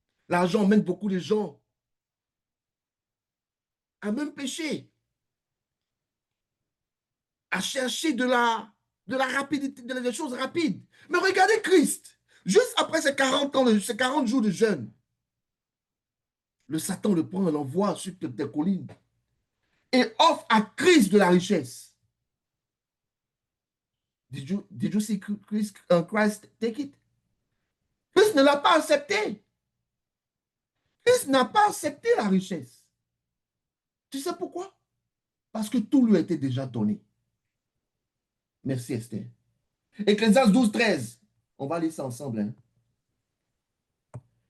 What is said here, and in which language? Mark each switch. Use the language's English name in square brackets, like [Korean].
[French] L'argent emmène beaucoup de gens à même pécher, à chercher de la rapidité, des choses rapides. Mais regardez Christ. Juste après ces 40 ans, ces 40 jours de jeûne, le Satan le prend et l'envoie sur des collines et offre à Christ de la richesse. [English] Did you see Christ take it? [French] Christ ne l'a pas accepté. Christ n'a pas accepté la richesse. Tu sais pourquoi? Parce que tout lui a été déjà donné. Merci Esther. Ecclésiaste 12, 13. On va lire ça ensemble. Hein.